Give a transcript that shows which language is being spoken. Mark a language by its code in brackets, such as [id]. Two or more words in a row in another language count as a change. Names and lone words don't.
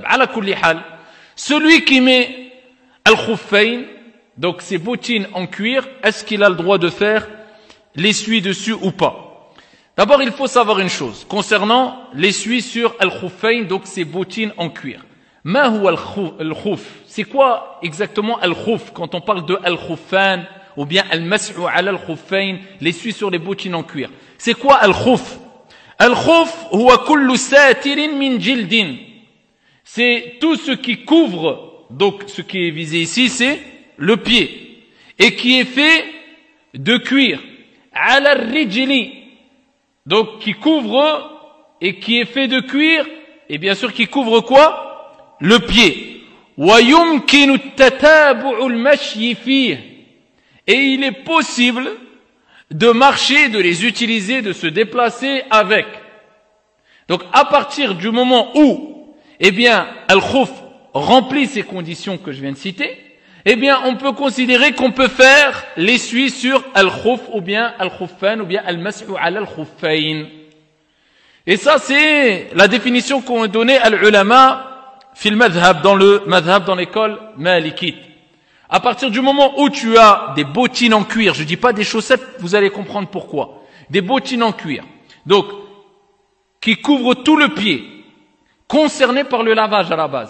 [ar] على كل حال, [fr] celui qui met al-khuffayn, donc ses bottines en cuir, est-ce qu'il a le droit de faire l'essuie dessus ou pas? D'abord, il faut savoir une chose concernant l'essuie sur al-khuffayn, donc ces bottines en cuir. [ar] ما هو الخف? [fr] C'est quoi exactement al-khuf quand on parle de al-khuffan ou bien [ar] المسح على الخفين, [fr] l'essuie sur les bottines en cuir? C'est quoi al-khuf? [ar] الخف هو كل ساتر من جلد. [fr] C'est tout ce qui couvre, donc ce qui est visé ici, c'est le pied, et qui est fait de cuir. [ar] على رجل, [fr] donc qui couvre et qui est fait de cuir, et bien sûr qui couvre quoi? Le pied. [ar] ويمكن تتابع المشي فيه. [fr] Et il est possible de marcher, de les utiliser, de se déplacer avec. Donc à partir du moment où, eh bien, al-khuf remplit ces conditions que je viens de citer, eh bien, on peut considérer qu'on peut faire l'essuie sur al-khuf ou bien al-khuffan ou bien [ar] المسح على الخفين. [fr] Et ça, c'est la définition qu'ont donnée [ar] العلماء في المذهب, [fr] dans l'école malikite. À partir du moment où tu as des bottines en cuir, je dis pas des chaussettes, vous allez comprendre pourquoi. Des bottines en cuir. Donc, qui couvrent tout le pied, concerné par le lavage à la base.